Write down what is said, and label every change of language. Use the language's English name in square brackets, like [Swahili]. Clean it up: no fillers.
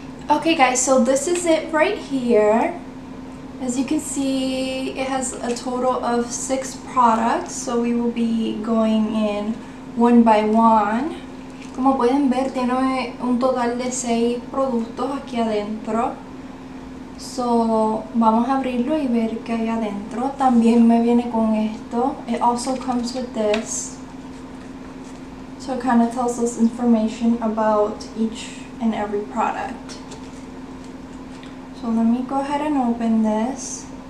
[English] Okay guys, so this is it right here. As you can see, it has a total of 6 products, so we will be going in one by one. [Spanish] Como pueden ver, tiene un total de 6 productos aquí adentro. So, vamos a abrirlo y ver qué hay adentro. También me viene con esto. [English] It also comes with this. So it kind of tells us information about each and every product. So let me go ahead and open this.